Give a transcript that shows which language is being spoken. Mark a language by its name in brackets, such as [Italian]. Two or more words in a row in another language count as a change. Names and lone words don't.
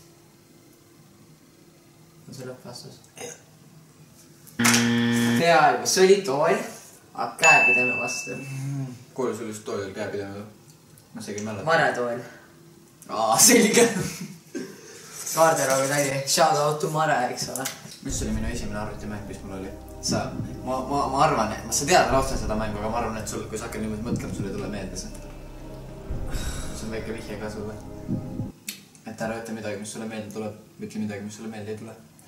[Estonian] On see lõppvastus? Peaaegu, see oli tool, aga käepideme vastu. Koolis oli just toolil käepideme või? Ma isegi mäletan. Maretool. Selge! Kaarderooga tädi, [English] shout out to Mare, [Estonian] eks ole. Mis oli minu esimene arvutimäng, mis mul oli? Ma arvan, et sa tead raudselt seda mängu, aga ma arvan, et sul, kui sa hakkad niimoodi mõtlema, sul ei tule meelde see. See on väike vihje ka sulle. Et ära ütle midagi, mis sulle meelde tuleb. Ütle midagi, mis sulle meelde ei tule.